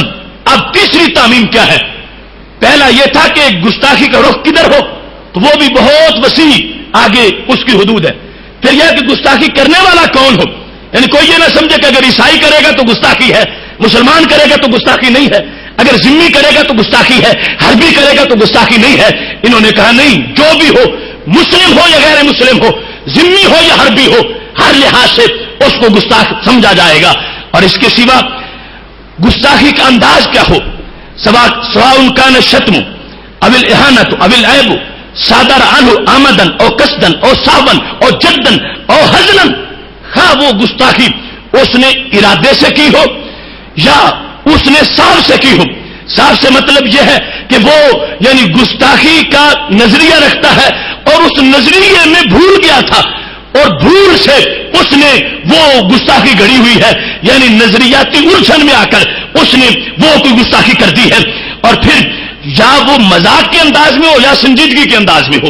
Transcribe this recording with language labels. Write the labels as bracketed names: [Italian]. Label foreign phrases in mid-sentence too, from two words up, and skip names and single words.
[Urdu] اب تیسری تعمیم کیا ہے، پہلا یہ تھا کہ گستاخی کا رخ کدھر ہو تو وہ بھی بہت وسیع آگے اس کی حدود ہے، پھر یہ کہ گستاخی کرنے والا کون ہو، یعنی کوئی یہ نہ سمجھے کہ اگر عیسائی کرے گا تو گستاخی ہے، مسلمان کرے گا تو گستاخی نہیں ہے، اگر ذمی کرے گا تو گستاخی ہے، حربی کرے گا تو گستاخی نہیں ہے۔ انہوں نے کہا نہیں، جو بھی ہو، مسلم ہو یا غیر مسلم ہو، ذمی ہو یا حربی ہو، ہر لحاظ سے اس کو گستاخ سمجھا جائے گا۔ اور اس کے سوا گستاخی کا انداز کیا ہو، [Arabic] سواء کان الشتم او الاہانۃ او العیب صادر عنہ آمدن او قصدن او سہوا او جدا او ہزلا، [Urdu] خواہ وہ گستاخی اس نے ارادے سے کی ہو یا اس نے صاف سے کی ہو۔ صاف سے مطلب یہ ہے کہ وہ یعنی گستاخی کا نظریہ رکھتا ہے اور اس نظریے میں بھول گیا تھا اور بھول سے اس نے وہ گستاخی گڑی ہوئی ہے، یعنی نظریاتی الجھن میں آ کر اس نے وہ کوئی گستاخی کر دی ہے، اور پھر یا وہ مذاق کے انداز میں ہو یا سنجیدگی کے انداز میں ہو۔